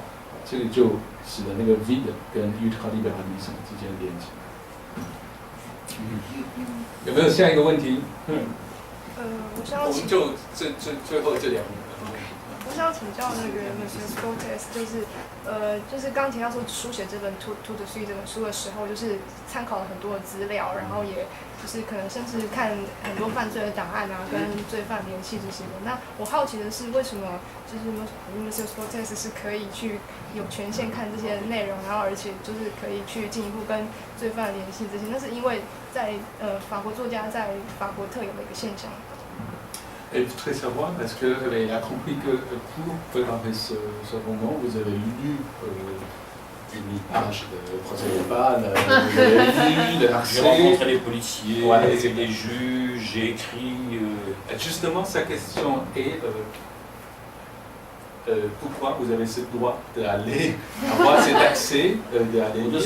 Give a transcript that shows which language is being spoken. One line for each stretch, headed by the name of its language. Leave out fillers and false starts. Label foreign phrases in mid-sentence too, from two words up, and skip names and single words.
Chinese: 这个就使得那个 Vide 跟 Ultraliberalism 之间连接。有没有下一个问题？我们就最后这2名。我想请教那个 Monsieur Scholtes，就是刚提到说书写这本《To the Sea》这本书的时候，就是参考了很多的资料，然后也就是可能甚至看很多犯罪的档案啊，跟罪犯联系这些的。那我好奇的是，为什么就是 Monsieur Scholtes 是可以去有权限看这些内容，然后而且就是可以去进一步跟罪犯联系这些？那是因为在法国作家在法国特有的一个现象。
French: Elle voudrait savoir, est-ce qu'elle a compris que pour préparer ce roman, vous avez lu une page de procès-verbal, vous avez lu J'ai rencontré les policiers, ouais, les juges, j'ai écrit... Justement, sa question est pourquoi vous avez ce droit d'aller avoir cet accès, d'aller lire?